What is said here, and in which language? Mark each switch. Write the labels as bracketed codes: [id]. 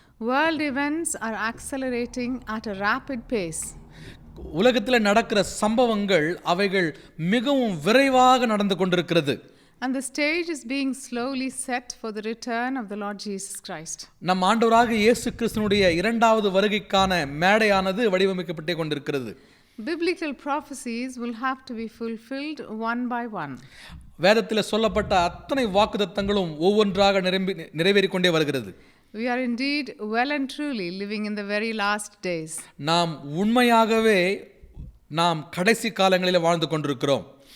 [en] world events are accelerating at a rapid pace. [ta] உலகத்தில் நடக்கிற சம்பவங்கள் அவைகள் மிகவும் விரைவாக நடந்து கொண்டிருக்கிறது. [en] And the stage is being slowly set for the return of the Lord Jesus Christ. [ta] நம் ஆண்டவராக இயேசு கிறிஸ்துவினுடைய இரண்டாவது வருகைக்கான மேடையானது வடிவமைக்கப்பட்டே கொண்டிருக்கிறது. [en] Biblical prophecies will have to be fulfilled one by one. [ta] வேதத்தில் சொல்லப்பட்ட அத்தனை வாக்குத்தத்தங்களும் ஒவ்வொன்றாக நிறைவேறிக் கொண்டே வருகிறது. [en] We are indeed well and truly living in the very last days. [ta] நாம் உண்மையாகவே நாம் கடைசி காலங்களில் வாழ்ந்து கொண்டிருக்கிறோம்.